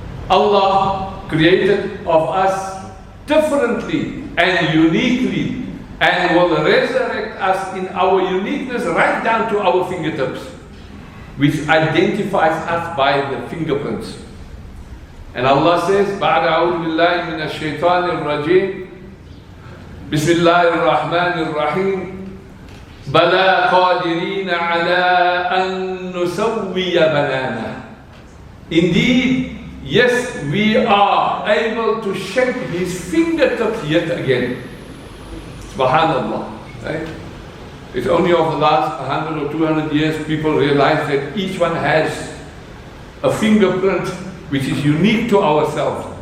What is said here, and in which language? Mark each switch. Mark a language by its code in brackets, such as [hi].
[en] Allah created of us differently and uniquely and will resurrect us in our uniqueness right down to our fingertips, which identifies us by the fingerprints. And Allah says, [ar] بَعْدَ أَعُوذُ بِاللَّهِ مِنَ الشَّيْطَانِ الرَّجِيمِ بِسْمِ اللَّهِ الرَّحْمَنِ الرَّحِيمِ بَلَا قَادِرِينَ عَلَىٰ أَن نُسَوِّيَ بَنَانَهُ. [en] Indeed, yes, we are able to shape his fingertips yet again. Subhanallah. Right? It's only over the last 100 or 200 years people realize that each one has a fingerprint which is unique to ourselves.